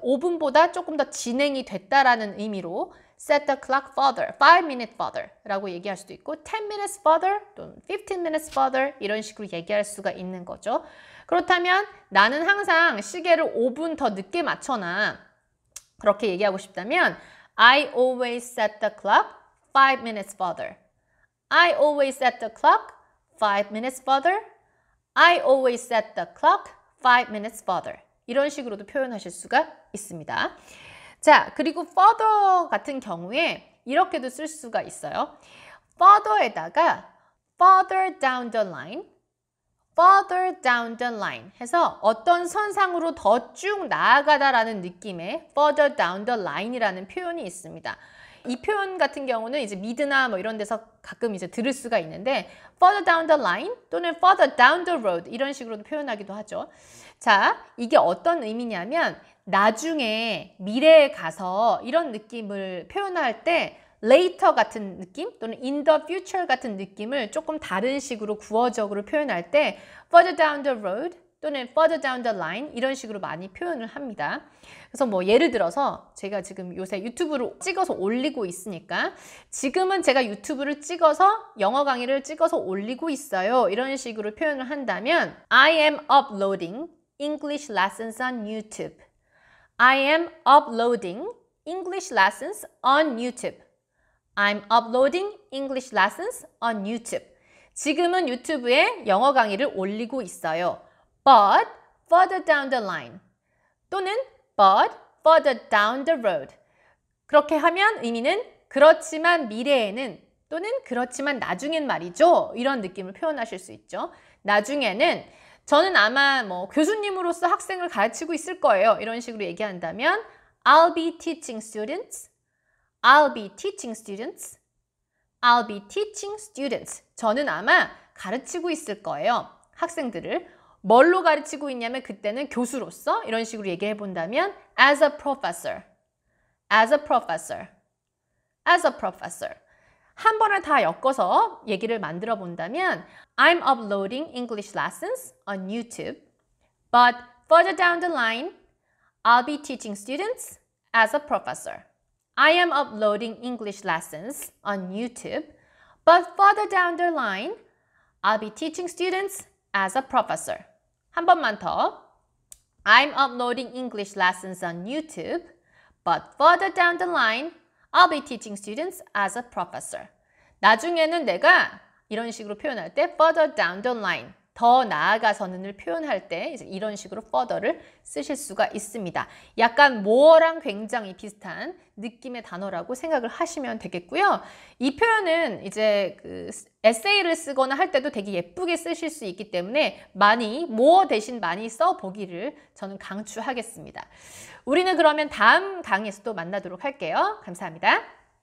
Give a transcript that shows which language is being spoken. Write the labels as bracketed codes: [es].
[ko] 5분보다 조금 더 진행이 됐다라는 의미로 [en] set the clock further, 5 minutes further [ko] 라고 얘기할 수도 있고 10 minutes further 또는 15 minutes further 이런 식으로 얘기할 수가 있는 거죠. 그렇다면 나는 항상 시계를 5분 더 늦게 맞춰놔 그렇게 얘기하고 싶다면 [en] I always set the clock 5 minutes further. I always set the clock 5 minutes further. I always set the clock 5 minutes further. [ko] 이런 식으로도 표현하실 수가 있습니다. 자, 그리고 further 같은 경우에 이렇게도 쓸 수가 있어요. further에다가 further down the line, further down the line 해서 어떤 선상으로 더 쭉 나아가다라는 느낌의 further down the line이라는 표현이 있습니다. 이 표현 같은 경우는 이제 미드나 뭐 이런 데서 가끔 이제 들을 수가 있는데 further down the line 또는 further down the road 이런 식으로도 표현하기도 하죠. 자, 이게 어떤 의미냐면 나중에 미래에 가서 이런 느낌을 표현할 때 later 같은 느낌 또는 in the future 같은 느낌을 조금 다른 식으로 구어적으로 표현할 때 further down the road 또는 further down the line 이런 식으로 많이 표현을 합니다. 그래서 뭐 예를 들어서 제가 지금 요새 유튜브를 찍어서 올리고 있으니까 지금은 제가 유튜브를 찍어서 영어 강의를 찍어서 올리고 있어요. 이런 식으로 표현을 한다면 [en] I am uploading English lessons on YouTube. I am uploading English lessons on YouTube. I'm uploading English lessons on YouTube. [ko] 지금은 유튜브에 영어 강의를 올리고 있어요. [en] But further down the line 또는 but further down the road [ko] 그렇게 하면 의미는 그렇지만 미래에는 또는 그렇지만 나중엔 말이죠. 이런 느낌을 표현하실 수 있죠. 나중에는 저는 아마 뭐 교수님으로서 학생을 가르치고 있을 거예요. 이런 식으로 얘기한다면 [en] I'll be teaching students. I'll be teaching students. I'll be teaching students. [ko] 저는 아마 가르치고 있을 거예요. 학생들을. 뭘로 가르치고 있냐면 그때는 교수로서 이런 식으로 얘기해 본다면 [en] as a professor. As a professor. As a professor. [ko] 한 번에 다 엮어서 얘기를 만들어 본다면 [en] I'm uploading English lessons on YouTube. But further down the line, I'll be teaching students as a professor. I am uploading English lessons on YouTube. But further down the line, I'll be teaching students as a professor. [ko] 한 번만 더. [en] I'm uploading English lessons on YouTube. But further down the line, I'll be teaching students as a professor. [ko] 나중에는 내가 이런 식으로 표현할 때 further down the line, 더 나아가서는을 표현할 때 이제 이런 식으로 further를 쓰실 수가 있습니다. 약간 more랑 굉장히 비슷한 느낌의 단어라고 생각을 하시면 되겠고요. 이 표현은 이제 그 에세이를 쓰거나 할 때도 되게 예쁘게 쓰실 수 있기 때문에 많이 more 대신 많이 써보기를 저는 강추하겠습니다. 우리는 그러면 다음 강의에서 또 만나도록 할게요. 감사합니다.